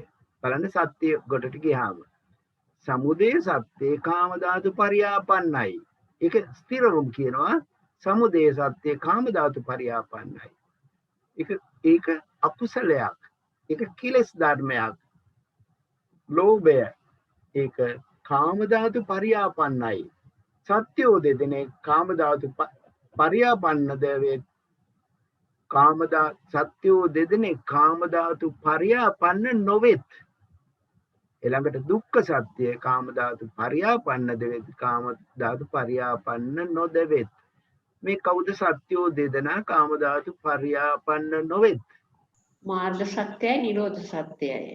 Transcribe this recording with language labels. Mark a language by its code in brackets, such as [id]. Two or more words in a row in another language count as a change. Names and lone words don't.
[si] බලන්න සත්‍ය කොටට ගියාම සමුදය සත්‍යේ කාම ධාතු පරියාපන්නයි. ඒක ස්ථිරවම කියනවා සමුදය සත්‍යේ කාම ධාතු පරියාපන්නයි. ඒක අකුසලයක්. ඒක කිලස් ධර්මයක්. ලෝභය ඒක කාම ධාතු පරියාපන්නයි. සත්‍යෝ දෙදෙනේ කාම ධාතු පරියාපන්න දෙවෙත් සත්‍යෝ දෙදෙනේ කාම ධාතු පරියාපන්න නොවෙත්. ඊළඟට දුක්ඛ සත්‍ය කාම ධාතු පරියාපන්න දෙවෙත් කාම ධාතු පරියාපන්න නොදෙවෙත්. මේ කවුද සත්‍යෝ දෙදෙනා කාම ධාතු පරියාපන්න නොවෙත්? මාර්ග සත්‍යයි නිරෝධ සත්‍යයි.